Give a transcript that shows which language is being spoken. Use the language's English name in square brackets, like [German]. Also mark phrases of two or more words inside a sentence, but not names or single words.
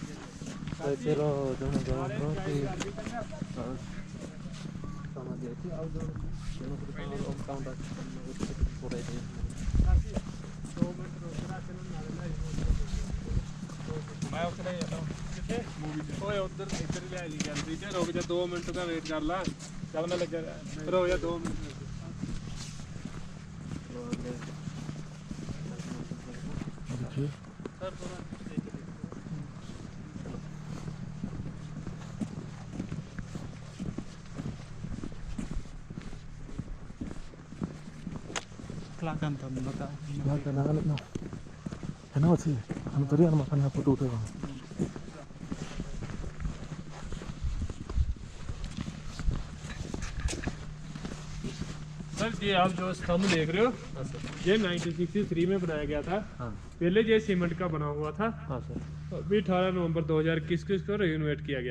[Hindi] मैं उधर ही जाता हूँ। ओए उधर इधर ले आई गैलरी से। रुक जा 2 मिनट का वेट कर ला। चल मैं लग जा। रुक जा 2 मिनट। देखिए सर थोड़ा [Indonesian] kelakkan tuh mereka. kenapa sih? Kamu tadi yang makan apa tuh? [Hindi] सर ये आप जो स्तंभ देख रहे हो, ये 1963 में बनाया गया था। पहले ये सीमेंट का बना हुआ था। अभी 18 नवंबर 2021 को रिनोवेट किया गया।